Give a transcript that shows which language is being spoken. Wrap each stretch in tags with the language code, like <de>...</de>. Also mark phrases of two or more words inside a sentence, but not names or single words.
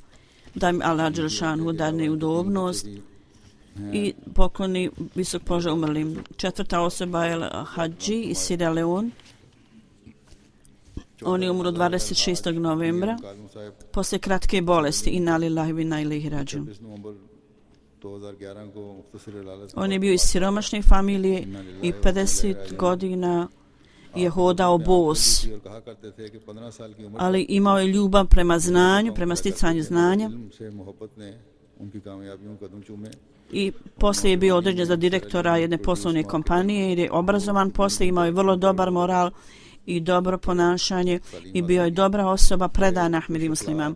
<bs>Da mi Allah Đelešanu dadne udobnost i pokloni visok položaj umrlim. 4. osoba je Hadži iz Sierra Leone. On je umro 26. novembra poslije kratke bolesti,</bs> <ar>إنا لله وإنا إليه راجعون.</ar> <bs>On je bio iz siromašne familije i 50 godina je hodao bos, ali imao je ljubav prema znanju, prema sticanju znanja i poslije je bio određen za direktora jedne poslovne kompanije jer je obrazovan, poslije imao je vrlo dobar moral i dobro ponašanje i bio je dobra osoba, predan Ahmedi muslima.</bs>